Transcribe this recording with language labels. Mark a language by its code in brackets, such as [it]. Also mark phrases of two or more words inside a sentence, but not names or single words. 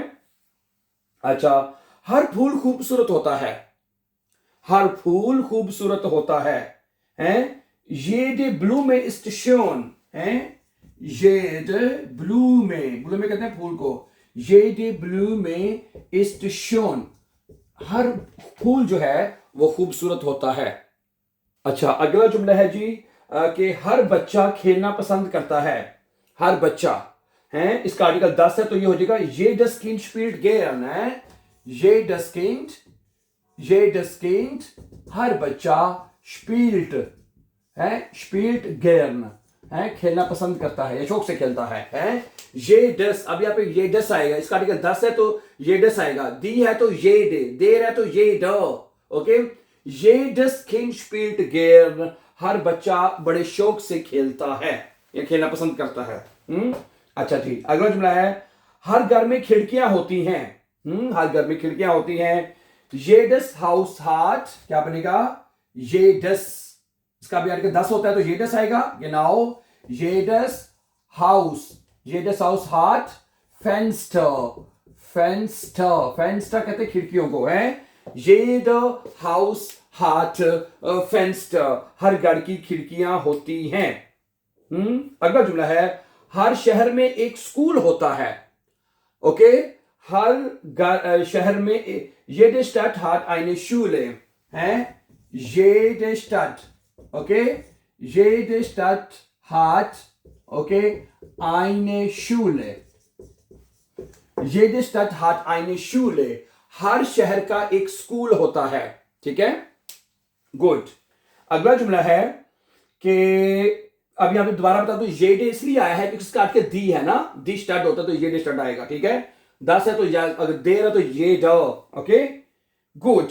[hi] अच्छा, हर फूल खूबसूरत होता है, हर फूल खूबसूरत होता है, [de] jede Blume ist schön, jede Blume [hi] कहते हैं फूल को, [de] jede Blume ist schön, [hi] हर फूल जो है वो खूबसूरत होता है। अच्छा, अगला जुमला है जी कि हर बच्चा खेलना पसंद करता है, हर बच्चा, इसका आर्टिकल 10 है तो ये हो जाएगा [de] jedes Kind spielt gern, jedes Kind, [hi] हर बच्चा [de] spielt gern, [hi] खेलना पसंद करता है या शौक से खेलता है, jedes, अब यहाँ पे jedes आएगा, इसका आर्टिकल 10 है तो jedes आएगा, दी है तो jede, देर है तो jeder, ओके, [de] jedes Kind spielt gern, [hi] हर बच्चा बड़े शौक से खेलता है या खेलना पसंद करता है। अच्छा जी, अगला जुमला है, हर घर में खिड़कियां होती हैं, हर घर में खिड़कियां होती हैं, [de] jedes Haus hat, [hi] क्या बनेगा, jedes, इसका भी आर्टिकल 10 होता है तो jedes आएगा, [de] genau, jedes Haus hat Fenster, [hi] कहते हैं खिड़कियों को, [de] jeder Haus hat Fenster, [hi] हर घर की खिड़कियां होती हैं। अगला जुमला है, हर शहर में एक स्कूल होता है, ओके, हर शहर में, [de] jede Stadt hat eine Schule, jede Stadt, ओके, jede Stadt hat, ओके, eine Schule, jede Stadt hat eine Schule, [hi] हर शहर का एक स्कूल होता है, ठीक है, गुड। अगला जुमला है कि अब यहां पे दोबारा बता दो, जेडे इसलिए आया है क्योंकि इसका अर्थ दी है ना, दी स्टार्ट होता है तो जेडे स्टार्ट आएगा, ठीक है, 10 है तो अगर देर है तो ये ड, ओके, गुड।